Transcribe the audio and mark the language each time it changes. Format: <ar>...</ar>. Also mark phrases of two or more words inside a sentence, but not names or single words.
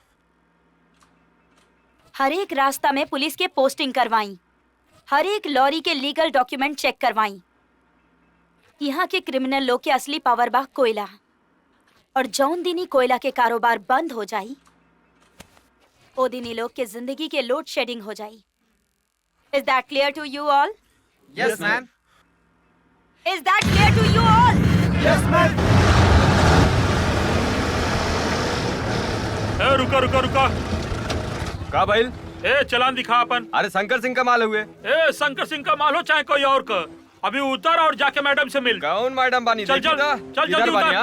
<bho>हर एक रास्ता में पुलिस के पोस्टिंग करवाई, हर एक लॉरी के लीगल डॉक्यूमेंट चेक करवाई। यहाँ के क्रिमिनल लोग के असली पावर बा कोयला, और जौन दिनी कोयला के कारोबार बंद हो जाई ओ दिनी लोग के जिंदगी के लोड शेडिंग हो जाई।</bho> <en>Is that clear to you all? Yes, ma'am. Is that clear to you all? Yes, ma'am.</en> <bho>ए रुका रुका रुका। का भाई? ए चलान दिखा अपन। अरे शंकर सिंह का माल हुए। ए शंकर सिंह का माल हो चाहे कोई और का, अभी उतर और जाके मैडम से मिल। कौन मैडम बानी? चल चल चल जल्दी उतर।</bho>